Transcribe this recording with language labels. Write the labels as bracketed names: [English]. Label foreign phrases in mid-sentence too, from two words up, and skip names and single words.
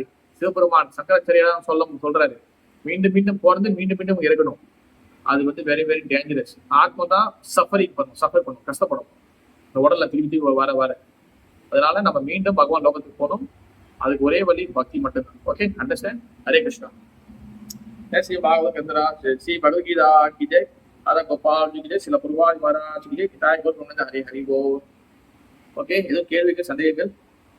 [Tamil] சிவபெருமான் சங்கராச்சாரியா சொல்றாரு, மீண்டும் மீண்டும் பிறந்து மீண்டும் மீண்டும் இறக்கணும். அது வந்து [English] very very dangerous. [Tamil] ஆத்மா தான் சஃபர் பண்ணும், கஷ்டப்படும் இந்த உடல்ல திருப்பி வர வர. அதனால நம்ம மீண்டும் பகவான் லோகத்துக்கு போகணும். அதுக்கு ஒரே வழி பக்தி மட்டும்தான். [English] okay, understand? [Tamil] ஹரே கிருஷ்ணா. [Hindi] श्री भागवत गंधरा श्री भगवदगीता की जय, राधा गोपाल जी की जय, श्रील प्रभुपाद महाराज की जय, हरि हरि बोल. [Tamil] ஓகே, எதுவும் கேள்விக்கு சந்தேகங்கள்?